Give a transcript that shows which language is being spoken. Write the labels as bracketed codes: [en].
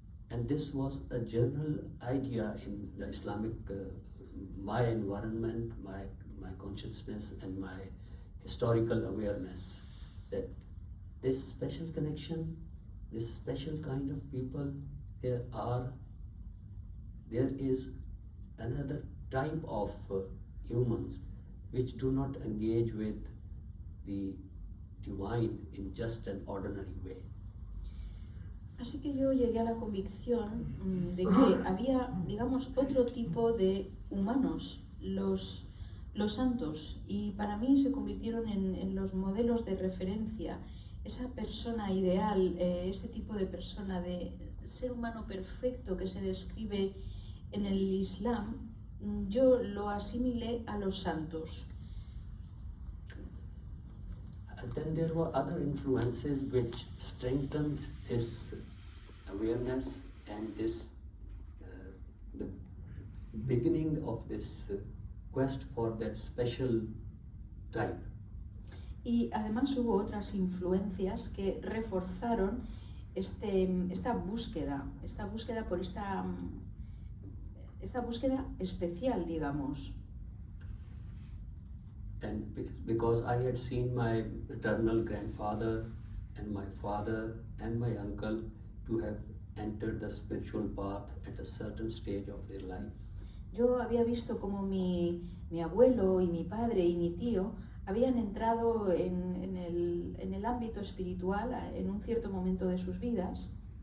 [en] And this was a general idea in the Islamic, my environment, my consciousness and my historical awareness, that this special connection, this special kind of people, there is another type of humans which do not engage with the divine in just an ordinary way. [es] Así que yo llegué a la convicción de que había, digamos, otro tipo de humanos, los santos, y para mí se convirtieron en los modelos de referencia, esa persona ideal, ese tipo de persona, de ser humano perfecto que se describe en el Islam. Yo lo asimilé a los santos. [en] Then there were other influences which strengthened this awareness and this the beginning of this quest for that special type. [es] Y además hubo otras influencias que reforzaron esta búsqueda por esta búsqueda especial, digamos. [en] And because I had seen my maternal grandfather and my father and my uncle to have entered the spiritual path at a certain stage of their life. [es] Yo había visto como mi abuelo y mi padre y mi tío habían entrado en el ámbito espiritual en un cierto momento de sus vidas.